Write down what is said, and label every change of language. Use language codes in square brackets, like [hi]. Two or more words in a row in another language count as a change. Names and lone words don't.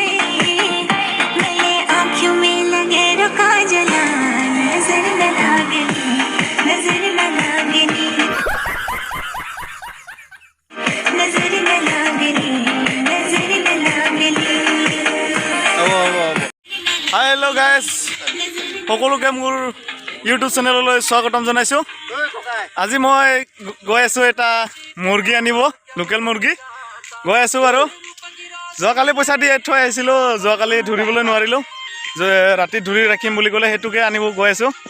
[hi] आँखों में लगे रुका जला नजर न लागनी नजर न लागनी नजर न लागनी नजर न लागनी। [en] Hi hello guys, [as] সকলোকে মোৰ ইউটিউব চেনেললৈ স্বাগতম জনাইছোঁ। আজি মই গৈ আছোঁ এটা মুৰ্গী আনিব, লোকেল মুৰ্গী গৈ আছোঁ বাৰু। যোৱাকালি পইচা দি থৈ আহিছিলোঁ, যোৱাকালি ধৰিবলৈ নোৱাৰিলোঁ, ৰাতি ধৰি ৰাখিম বুলি ক'লে সেইটোকে আনিব গৈ আছোঁ।